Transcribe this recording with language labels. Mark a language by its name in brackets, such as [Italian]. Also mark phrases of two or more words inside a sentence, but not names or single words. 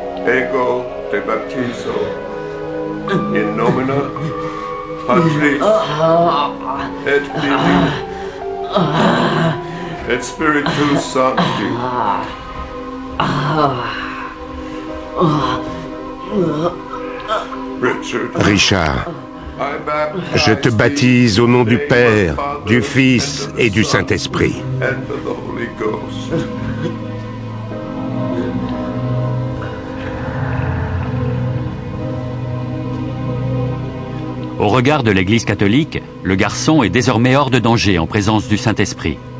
[Latin] ego te baptizo in nomine Patris et Filii et Spiritus Sancti. [French] Richard, je te baptise au nom du Père, du Fils et du Saint-Esprit. Au regard de l'Église catholique, le garçon est désormais hors de danger en présence du Saint-Esprit.